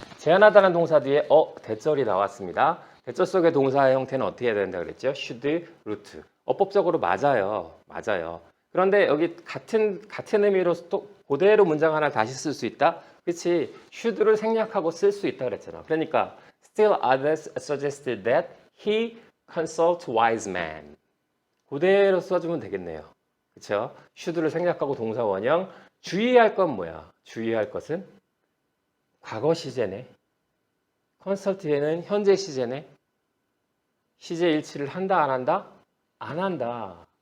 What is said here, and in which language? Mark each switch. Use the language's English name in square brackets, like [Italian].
[Korean] 제안하다는 동사 뒤에 대절이 나왔습니다. 대절 속의 동사의 형태는 어떻게 해야 된다 그랬죠? should, root. 어법적으로 맞아요. 그런데 여기 같은 의미로 또 그대로 문장 하나 다시 쓸 수 있다? 그렇지. should를 생략하고 쓸 수 있다 그랬잖아. 그러니까 [English] still others suggested that he consult wise man. [Korean] 그대로 써주면 되겠네요. 그렇죠? should를 생략하고 동사 원형. 주의할 건 뭐야? 주의할 것은 과거 시제네. consult에는 현재 시제네. 시제 일치를 한다 안 한다? 안 한다.